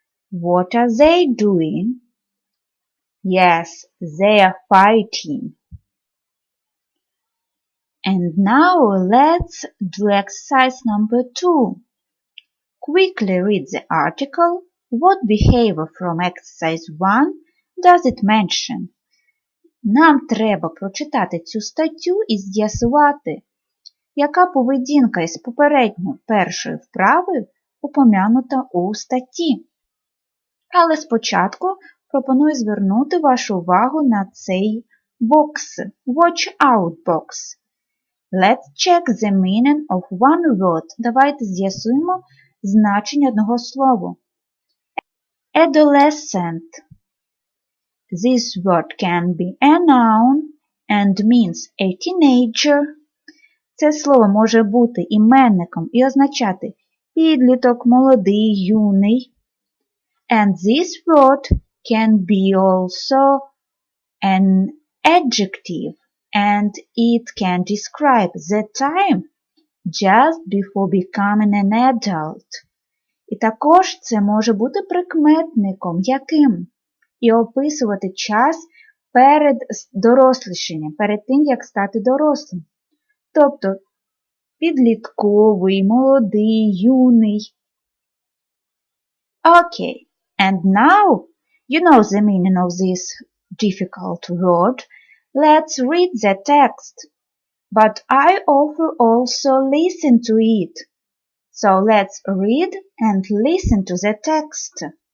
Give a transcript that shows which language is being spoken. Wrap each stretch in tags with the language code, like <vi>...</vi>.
<en>What are they doing? Yes, they are fighting. And now let's do exercise number 2. Quickly read the article. What behavior from exercise 1 does it mention?</en> <uk>Нам треба прочитати цю статтю і з'ясувати, яка поведінка із попередньо першої вправи упомянута у статті. Але спочатку пропоную звернути вашу увагу на цей бокс.</uk> <en>Watch out box. Let's check the meaning of one word.</en> <uk>Давайте з'ясуємо значення одного слова.</uk> <en>Adolescent. This word can be a noun and means a teenager.</en> <uk>Це слово може бути іменником і означати підліток, молодий, юний.</uk> <en>And this word can be also an adjective and it can describe the time just before becoming an adult.</en> <uk>І також це може бути прикметником, яким? І описувати час перед дорослішанням, перед тим, як стати дорослим. Тобто підлітковий, молодий, юний.</uk> <en>Okay, and now you know the meaning of this difficult word. Let's read the text. But I offer also listen to it. So let's read and listen to the text.</en>